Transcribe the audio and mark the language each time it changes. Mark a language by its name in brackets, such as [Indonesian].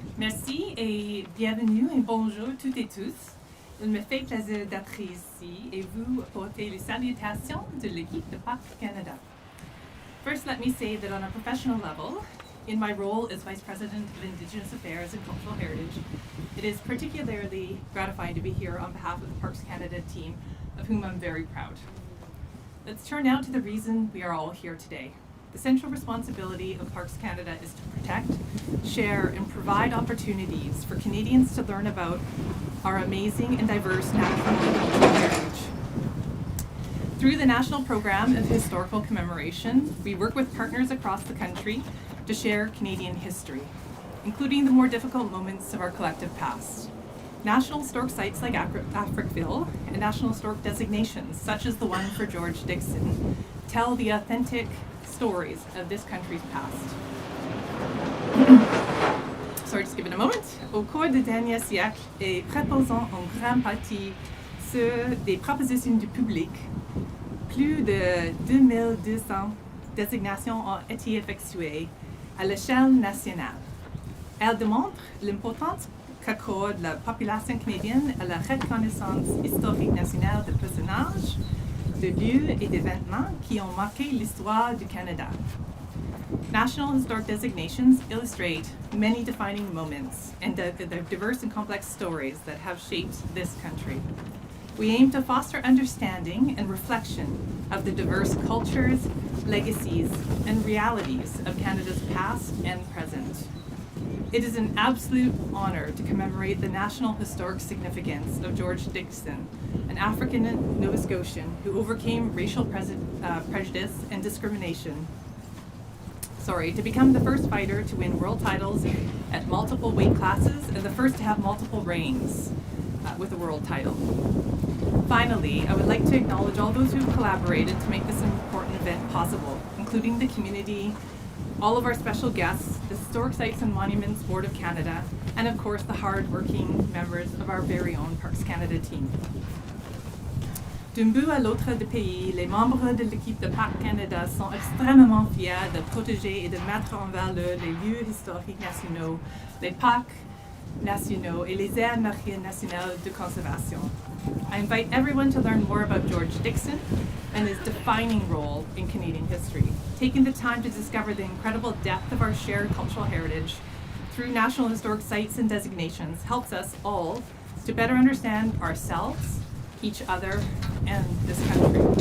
[French] Merci et bienvenue et bonjour toutes et tous. Il me fait plaisir d'être ici et vous porter les salutations de l'équipe de Parcs Canada. [English] First, let me say that on a professional level, In my role as Vice President of Indigenous Affairs and Cultural Heritage, it is particularly gratifying to be here on behalf of the Parks Canada team, of whom I'm very proud. Let's turn now to the reason we are all here today. The central responsibility of Parks Canada is to protect, share, and provide opportunities for Canadians to learn about our amazing and diverse natural and cultural heritage. Through the National Program of Historical Commemoration, we work with partners across the country to share Canadian history, including the more difficult moments of our collective past. National historic sites like Africville and national historic designations, such as the one for George Dixon, tell the authentic stories of this country's past. Sorry, just give it a moment. [French] Au cours des derniers siècles et proposant en grande partie ceux des propositions du public, plus de 2200 désignations ont été effectuées à l'échelle nationale. Elle démontre l'importance qu'accorde la population canadienne à la reconnaissance historique nationale de personnages, de lieux et d'événements qui ont marqué l'histoire du Canada. [English] National historic designations illustrate many defining moments and the diverse and complex stories that have shaped this country. We aim to foster understanding and reflection of the diverse cultures, legacies, and realities of Canada's past and present. It is an absolute honor to commemorate the national historic significance of George Dixon, an African Nova Scotian who overcame racial prejudice and discrimination. To become the first fighter to win world titles at multiple weight classes and the first to have multiple reigns with a world title. Finally, I would like to acknowledge all those who have collaborated to make this important event possible, including the community, all of our special guests, the Historic Sites and Monuments Board of Canada, and of course the hard-working members of our very own Parks Canada team. [French] D'un bout à l'autre du pays, les membres de l'équipe de Parcs Canada sont extrêmement fiers de protéger et de mettre en valeur les lieux historiques nationaux, les parcs nationaux et les aires nationales de conservation. [English] I invite everyone to learn more about George Dixon and his defining role in Canadian history, taking the time to discover the incredible depth of our shared cultural heritage through National Historic Sites and designations helps us all to better understand ourselves, each other, and this country.